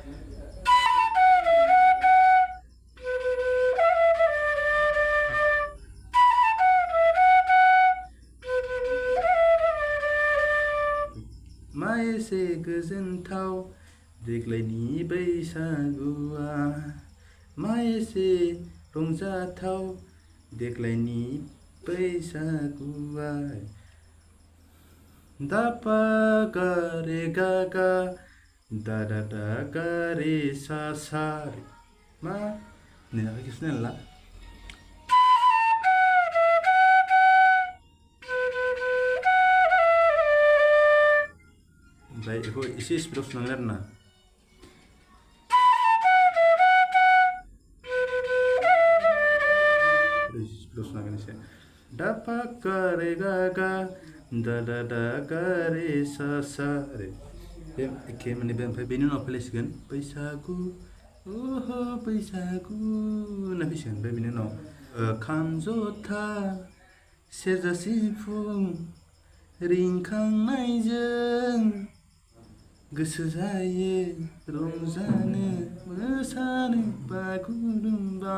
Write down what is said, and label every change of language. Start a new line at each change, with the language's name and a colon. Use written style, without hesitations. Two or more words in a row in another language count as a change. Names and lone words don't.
Bodo: मा एसे गोजोनथाव देग्लायनि बैसागुआ मा एसे रंजाथाव देग्लायनि बैसागुआ दा पा गा रे गा गा दा दा दा गा रे सा सा रे मा नै आखाइ खेबसेनो ला ओमफ्राय बेखौ एसे स्पिडआव सुनांगोन आरो ना। स्पिडआव सुनांगोन एसे दा पा गा रे गा गा दा दा दा गा रे सा सा रे। बे एखे माने बे ओमफ्राय बेनि उनाव फैलायसिगोन बैसागु ओहो बैसागु होनना फैसिगोन। ओमफ्राय बेनि उनाव खाम जथा सेरजा सिफुं रिंखांनायजों गोसो जायो रंजानो मोसानो बागुरुम्बा।